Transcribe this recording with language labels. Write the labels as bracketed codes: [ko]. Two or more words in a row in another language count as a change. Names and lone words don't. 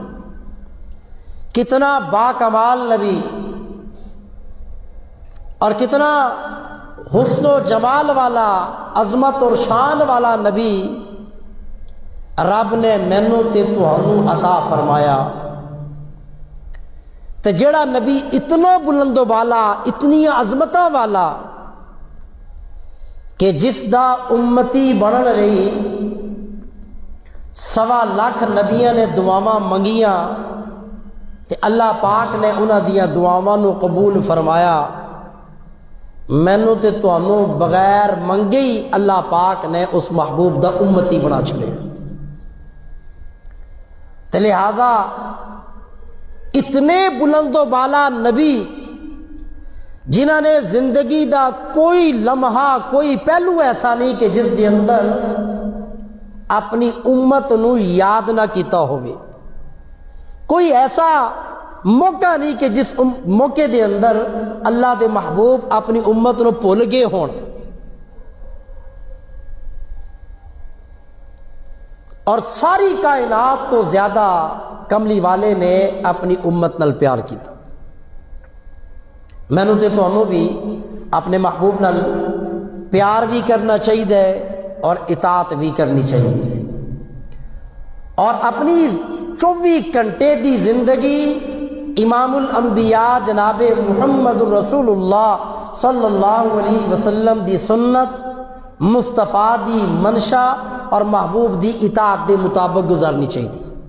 [pa] کتنا با کمال نبی، اور کتنا حسن و جمال والا، عظمت اور شان والا نبی رب نے مینوں تے تہانوں عطا فرمایا۔ تے جڑا نبی اتنا بلند و بالا، اتنی عظمتاں والا کہ جس دا امتی بنن رہی 1.25 لاکھ نبیاں نے دعاواں منگیاں تے اللہ پاک نے انہاں دیاں دعاواں نو قبول فرمایا، مینوں تے تہانوں بغیر منگے ہی اللہ پاک نے اس محبوب دا امتی بنا چھڑیا۔ تے لہذا اتنے بلند و بالا نبی جنہاں نے زندگی دا کوئی لمحہ، کوئی پہلو ایسا نہیں کہ جس دے اندر اپنی امت نو یاد نہ کیتا ہوئے، کوئی ایسا موقع نہیں کہ جس موقع دے اندر اللہ دے محبوب اپنی امت نو بھول گئے ہون، اور ساری کائنات تو زیادہ کملی والے نے اپنی امت نال پیار کیتا۔ مینوں تے تانوں بھی اپنے محبوب نال پیار بھی کرنا چاہیے اور اطاعت بھی کرنی چاہیے، اور اپنی 24 گھنٹے دی زندگی امام الانبیاء جناب محمد رسول اللہ [ar] صلی اللہ علیہ وسلم [pa] دی سنت، مصطفیٰ دی منشا اور محبوب دی اطاعت دے مطابق گزارنی چاہیے۔